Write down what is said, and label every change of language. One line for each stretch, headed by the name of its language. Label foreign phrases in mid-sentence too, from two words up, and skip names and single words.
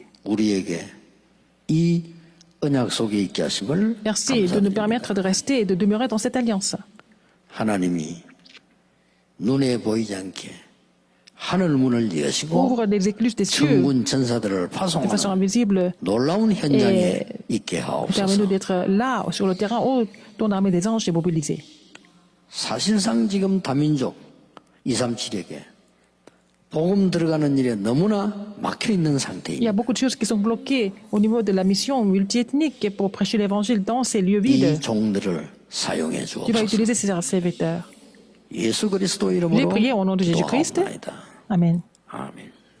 Korean: 우리에게 이 언약 속에 있게 하심을
French: Merci de nous
Korean: 감사드립니다.
French: permettre de rester et de demeurer dans cette alliance.
Korean: 하나님이 눈에 보이지 않게 하늘 문을 여시고
French: Ouvre les écluses des cieux
Korean: 천군 천사들을
French: de façon
Korean: 파송하는
French: invisible.
Korean: 놀라운 현장에 있게 하옵소서.
French: Permets-nous d'être là, sur le terrain, où ton armée des anges est mobilisée.
Korean: 사실상 지금 다민족 237에게 복음 들어가는 일에 너무나 막혀 있는
French: Il y a
Korean: 상태입니다.
French: beaucoup de choses qui sont bloquées au niveau de la mission multiethnique pour prêcher l'évangile dans ces lieux vides.
Korean: 이 종들을 사용해
French: Tu vas
Korean: 주옵소서.
French: utiliser ces serviteurs.
Korean: 예수 그리스도
French: Je vais
Korean: 이름으로
French: prier au nom de Jésus-Christ.
Korean: 기도하옵나이다.
French: Amen.
Korean: 아멘.